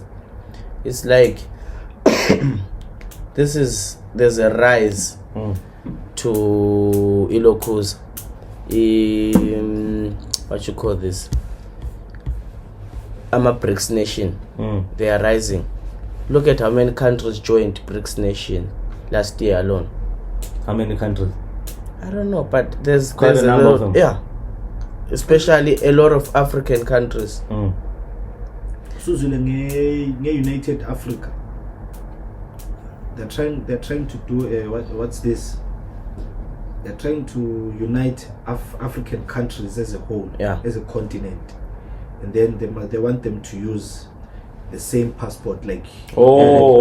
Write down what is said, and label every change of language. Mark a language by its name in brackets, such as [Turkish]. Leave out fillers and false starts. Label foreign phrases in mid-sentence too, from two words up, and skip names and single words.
[English] It's like there's a rise to Iloku's what you call this, I'm a BRICS nation. They are rising. Look at how many countries joined BRICS nation last year alone. How many countries? I don't know, but there's Quite a a number lot, of them. yeah, especially a lot of African countries. [Zulu] Suzule nge-United Africa. [English] They're trying to do what's this? They're trying to unite African countries as a whole, Yeah. as a continent, and then they want them to use the same passport, like Oh,